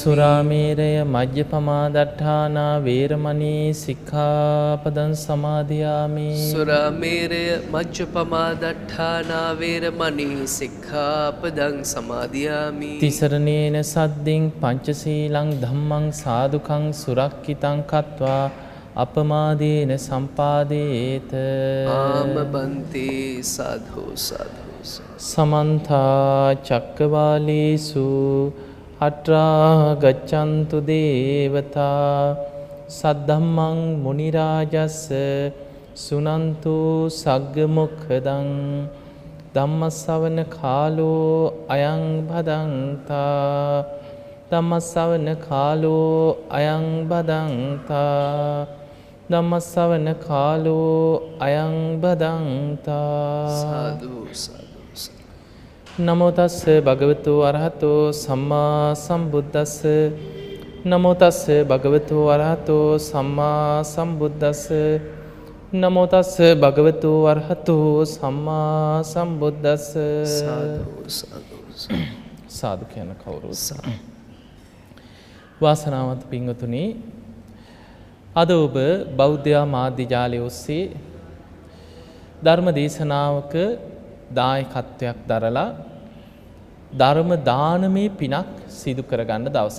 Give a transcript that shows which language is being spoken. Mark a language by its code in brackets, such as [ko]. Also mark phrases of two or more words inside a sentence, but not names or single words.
[pi] සුරාමේරය මජ්ජපමාදට්ඨානා වේරමණී සික්ඛාපදං සමාදියාමි සුරාමේරය මජ්ජපමාදට්ඨානා වේරමණී සික්ඛාපදං සමාදියාමි තිසරණේන සද්දින් පංචශීලං ධම්මං සාදුකං සුරක්ඛිතං කତ୍වා අපමාදේන සම්පාදේත ආමබන්තේ සාධු සාධු සමන්ත චක්කවාලේසු අත්‍රා ගච්ඡන්තු දේවතා සද්ධම්මං මුනි රාජස්ස සුනන්තු සග්ග මොක්ඛදං ධම්මස්සවන කාලෝ අයං භදංතා ධම්මස්සවන කාලෝ අයං භදංතා ධම්මස්සවන කාලෝ අයං භදංතා සාදු සාදු නමෝ තස්ස භගවතු අරහතෝ සම්මා සම්බුද්දස්ස නමෝ තස්ස භගවතු අරහතෝ සම්මා සම්බුද්දස්ස නමෝ තස්ස භගවතු අරහතෝ සම්මා සම්බුද්දස්ස සාදු සාදු [si] සාදු කියන කවුරුත් වාසනාවන්ත පින්වතුනි අද ඔබ බෞද්ධ මාධ්‍ය ජාලය ඔස්සේ ධර්ම දේශනාවක දායකත්වයක් දරලා ධර්ම දානමේ පිනක් සිදු කරගන්න දවසක්.